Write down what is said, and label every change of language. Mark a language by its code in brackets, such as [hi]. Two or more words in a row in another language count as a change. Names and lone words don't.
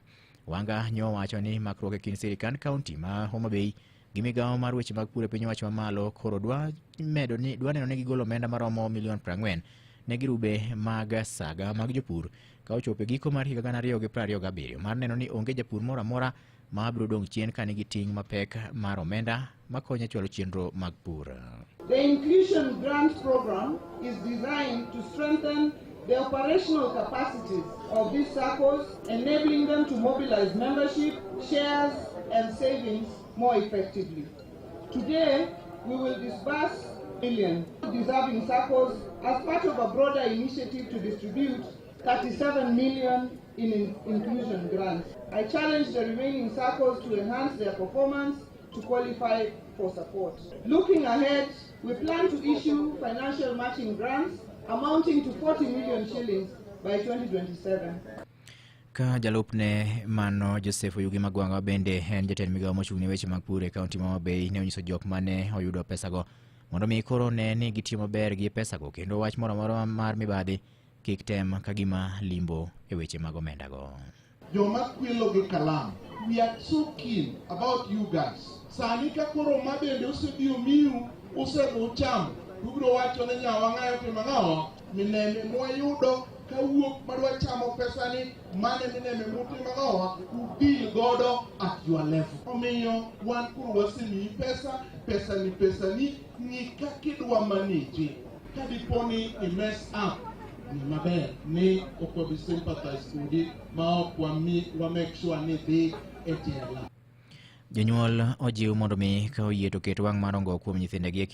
[luo] Wanga nyo wacho ni makruok e kind sirikand kaunti ma Homa Bay gi migawo mar weche mag pur e piny owacho mamalo koro dwa neno ni gigolo omenda maromo milion 40 ne girube mag saga mag jopur ka ochopo e giko mar higa 2027 mar neno ni onge japur moro amora ma biro dong' chien ka nigi ting' mapek mar omenda makonyo e chwalo chenro mag pur. [en] The Inclusion Grant Program is designed to strengthen the operational capacities of these SACCOs, enabling them to mobilize membership, shares, and savings more effectively. Today, we will disburse million deserving SACCOs as part of a broader initiative to distribute 37 million in inclusion grants. I challenge the remaining SACCOs to enhance their performance to qualify for support. Looking ahead, we plan to issue financial matching grants amounting to 40 million shillings by 2027. [luo] Ka jalupne mano Joseph Oyugi Magwanga bende en jatend migawo mochung' ne weche mag pur e kaunti ma Homa Bay ne onyiso jok mane oyudo pesago mondo mi koro ne ni gitiyo maber gi pesago kendo wach moro amora mar mibadhi kik tem ka gima limbo e weche mag omenda go. Joma kwelo gi kalam, [en] we are so keen about you guys. [luo] Sani ka koro ma bende osebiro miu osego cham, ubiro wacho ne nyawang'ayo to mang'awa mineme mwayudo kawuok madwa chamo pesa ni mane mineme muti mang'awa ubil godo [en] at your level. [luo] Omiyo wan kuro wasimi pesa ni ni kakidwa manage kadiponi i [en] mess up [luo] ni maber ni okwabi sympathize kodi ma ok wa [en] make sure [luo] ni dhi e jela. Jonyuol ojiw mondo mi ka oyie to ket wang' mar ongo kuom nyithindegi